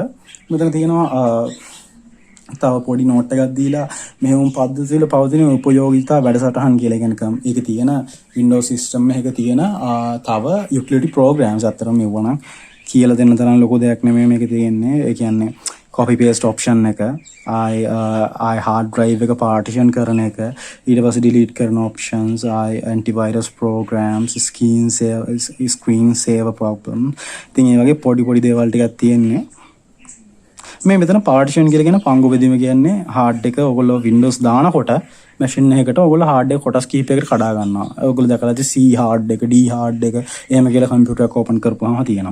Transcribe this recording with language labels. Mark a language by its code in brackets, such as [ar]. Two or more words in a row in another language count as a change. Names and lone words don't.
[si] මෙතන තියෙනවා තව පොඩි නෝට් එකක් දීලා මෙහෙම පද්ධතිවල පවතින උපයෝගීතා වැඩසටහන් කියලා කියන්නේ ඒක තියෙන Windows system එකක තියෙන තව [en] utility programs [si] අතර මෙවුණා කියලා දෙන්න තරම් ලොකු දෙයක් නෙමෙයි මේකේ තියෙන්නේ. ඒ කියන්නේ [en] copy paste option [si] එක, [en] I hard drive එක partition [si] කරන එක, ඊට පස්සේ [en] delete කරන options, antivirus programs, screen saver problem. [si] ඉතින් මේ වගේ පොඩි දේවල් ටිකක් තියෙන්නේ. මේ මෙතන partition කියලා කියන පංගු බෙදීම කියන්නේ hard එක ඔයගොල්ලෝ Windows දානකොට machine එකකට ඔයගොල්ලෝ hard එක කොටස් කීපයකට කඩා ගන්නවා. ඔයගොල්ලෝ දැකලා ඇති C hard එක, D hard එක එහෙම කියලා computer එක open කරපුවාම තියෙනවා.